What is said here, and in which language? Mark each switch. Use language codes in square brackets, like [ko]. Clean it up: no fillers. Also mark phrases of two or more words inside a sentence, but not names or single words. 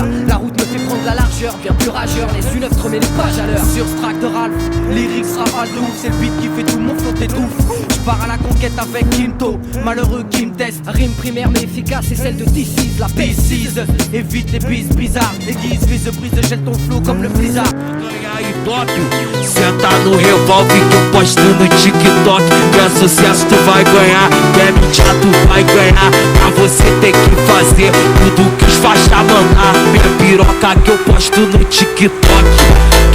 [fr] La route me fait prendre la largeur, bien plus rageur. Les U9 te remet les pages à l'heure. sur ce track de Ralph, lyrics rafale de ouf. C'est le beat qui fait tout mon flow t'étouffe. Je pars à la conquête avec Quinto, malheureux qui me teste. Rime primaire mais efficace, c'est celle de DC's, la P6, évite les bises bizarres. Aiguise, vise, brise, gèle ton flow comme le blizzard. [pt] Ganhar em Tóquio, senta no revólver que eu posto no TikTok. Quer sucesso tu vai ganhar, quer mídia tu vai ganhar. Pra você tem que fazer tudo que os faixa mandar. Minha piroca que eu posto no TikTok.